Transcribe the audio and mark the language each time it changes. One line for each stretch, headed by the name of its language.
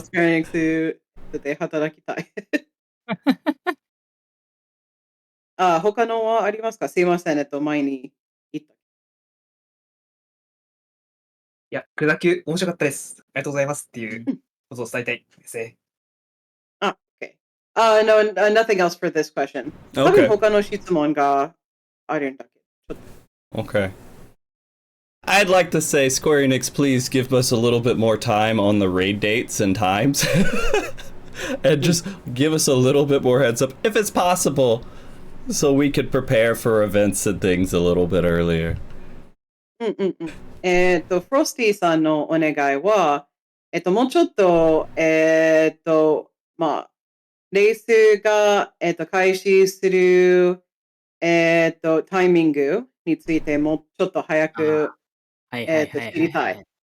Japanese: スクエア・エニックスで働きたい。他のはありますか？すいません、前に言った。いや、くだきゅう面白かったです。ありがとうございますっていうことを伝えたいですね。
English: Okay. No, nothing else for this question.
Japanese: 多分他の質問があるんだけど。
English: Okay. I'd like to say, Square Enix, please give us a little bit more time on the raid dates and times. And just give us a little bit more heads up, if it's possible, so we could prepare for events and things a little bit earlier.
Japanese: フロスティさんのお願いは、もうちょっと、まあ、レースが、開始する、タイミングについてもうちょっと早く、知りたい。